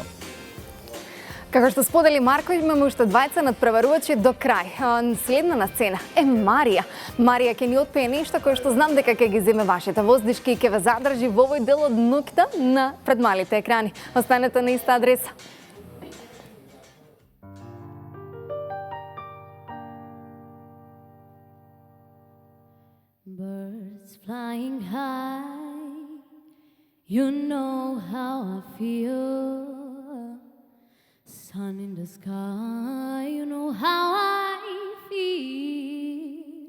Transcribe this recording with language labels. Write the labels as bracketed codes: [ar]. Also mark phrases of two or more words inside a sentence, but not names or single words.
[mk] Како што сподели Марко, имаме уште двајца надпреварувачи до крај. Следна на сцена е Марија. Марија ќе ни отпее нешто кое што знам дека ќе ги земе вашите воздишки и ќе ве задржи во овој дел од ноќта на пред малите екрани. Останете на иста адреса. [en] Birds flying high, you know how I feel. Sun in the sky, you know how I feel.